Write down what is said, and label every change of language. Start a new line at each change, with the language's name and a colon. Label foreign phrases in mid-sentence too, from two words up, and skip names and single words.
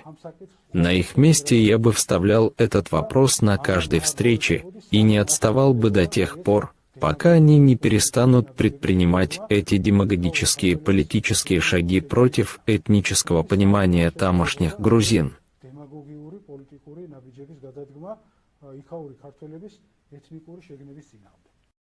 Russian: На их месте я бы вставлял этот вопрос на каждой встрече и не отставал бы до тех пор, пока они не перестанут предпринимать эти демагогические политические шаги против этнического понимания тамошних грузин.
Georgian: პოლიტიკური ნაბიჯების გადადგმა იქაური ქართველების ეთნიკური შეგნების წინააღმდეგ.